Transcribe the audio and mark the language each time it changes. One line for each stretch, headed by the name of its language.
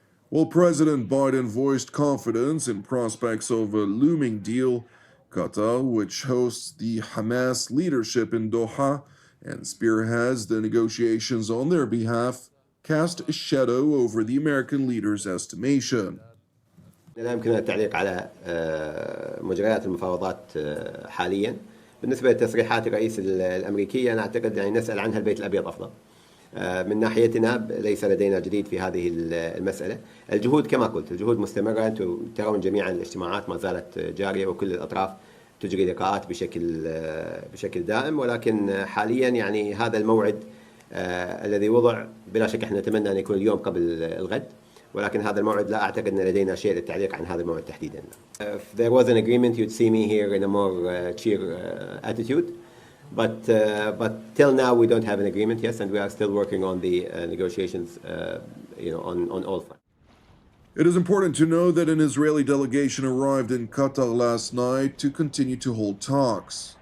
English: While President Biden voiced confidence in prospects of a looming deal, Qatar, which hosts the Hamas leadership in Doha and spearheads the negotiations on their behalf, cast a shadow over the American leader's estimation.
Arabic: لا يمكننا التعليق على مجريات المفاوضات حاليا. بالنسبة لتصريحات الرئيس الأمريكي أنا أعتقد يعني نسأل عنها البيت الأبيض أفضل. من ناحيتنا ليس لدينا جديد في هذه المسألة. الجهود كما قلت الجهود مستمرة. أنتم ترون جميعا الاجتماعات ما زالت جارية وكل الأطراف تجري لقاءات بشكل دائم، ولكن حاليا يعني هذا الموعد الذي وضع بلا شك احنا نتمنى أن يكون اليوم قبل الغد، ولكن هذا الموعد لا أعتقد أن لدينا شيء للتعليق عن هذا الموعد تحديدا.
English: If there was an agreement you'd see me here in a more cheer attitude, but till now we don't have an agreement, yes, and we are still working on the negotiations on all fronts. It is important to know that an Israeli delegation arrived in Qatar last night to continue to hold talks.